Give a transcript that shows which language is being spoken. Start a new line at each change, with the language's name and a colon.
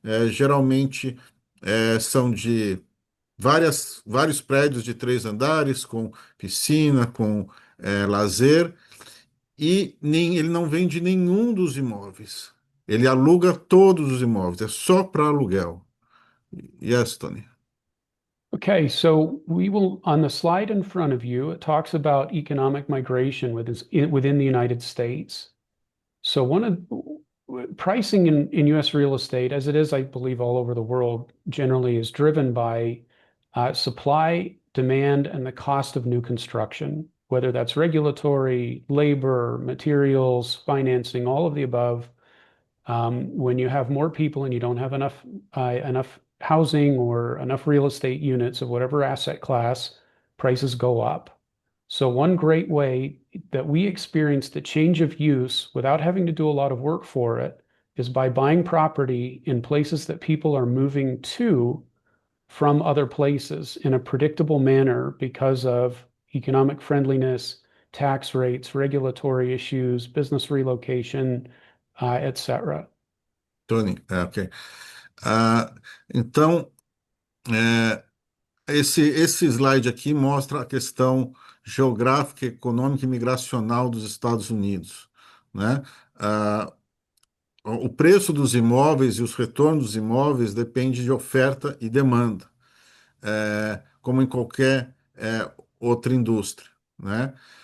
Portuguese: Geralmente são de vários prédios de 3 andares, com piscina, com lazer, e ele não vende nenhum dos imóveis. Ele aluga todos os imóveis, é só para aluguel.
English: Yes, Tony. Okay, so we will, on the slide in front of you, it talks about economic migration within the United States. So one of pricing in U.S. real estate, as it is, I believe, all over the world, generally is driven by supply, demand, and the cost of new construction, whether that's regulatory, labor, materials, financing, all of the above. When you have more people and you don't have enough housing or enough real estate units of whatever asset class, prices go up. So one great way that we experience the change of use without having to do a lot of work for it is by buying property in places that people are moving to from other places in a predictable manner because of economic friendliness, tax rates, regulatory issues, business relocation, etc. Tony, ok.
Portuguese: Ah, então, é, esse slide aqui mostra a questão geográfica, econômica e migracional dos Estados Unidos, né? Ah, o preço dos imóveis e os retornos dos imóveis depende de oferta e demanda, como em qualquer outra indústria, né?